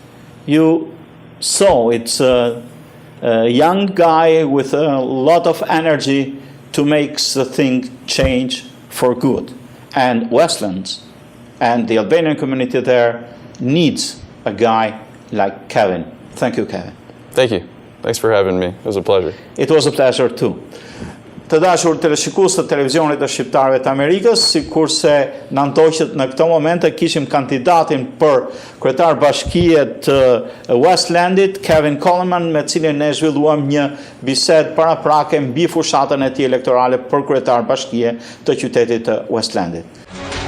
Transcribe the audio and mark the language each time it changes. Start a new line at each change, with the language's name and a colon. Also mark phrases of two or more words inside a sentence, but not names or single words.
English: You saw it's a young guy with a lot of energy to make the thing change for good. And Westland and the Albanian community there needs a guy like Kevin. Thank you, Kevin. Thank you. Thanks for having me. It was a pleasure. It was a pleasure too.
Albanian: Të dashur teleshikues të televizionit të shqiptarëve të Amerikës, sikurse na ndoqët në këtë moment e kishim kandidatin për kryetar bashkie të Westlandit, Coleman, me cilin ne zhvilluam një bisedë paraprake mbi fushatën e tij elektorale për kryetar bashkie të qytetit të Westlandit.